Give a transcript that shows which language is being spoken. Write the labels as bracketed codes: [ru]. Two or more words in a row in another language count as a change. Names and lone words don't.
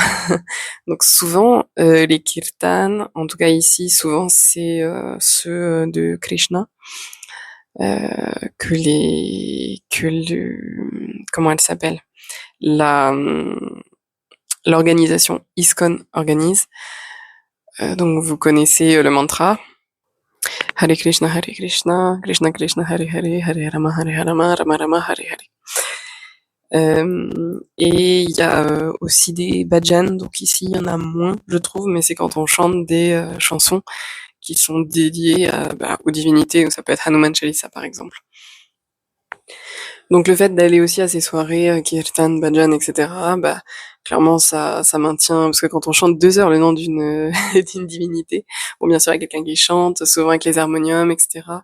[fr] Donc souvent les kirtans, en tout cas ici, souvent c'est ceux de Krishna comment elle s'appelle, la l'organisation ISKCON organise. Donc vous connaissez le mantra [sa] Hare Krishna, Krishna Krishna, Hare Hare, Hare Rama, Rama Rama, Hare Hare. [fr] Et il y a aussi des bhajans, donc ici il y en a moins, je trouve, mais c'est quand on chante des chansons qui sont dédiées aux divinités, ça peut être Hanuman Chalisa par exemple. Donc le fait d'aller aussi à ces soirées kirtan, bhajan, etc., bah clairement ça maintient, parce que quand on chante 2 heures le nom d'une d'une divinité, bon bien sûr il y a quelqu'un qui chante, souvent avec les harmoniums, etc.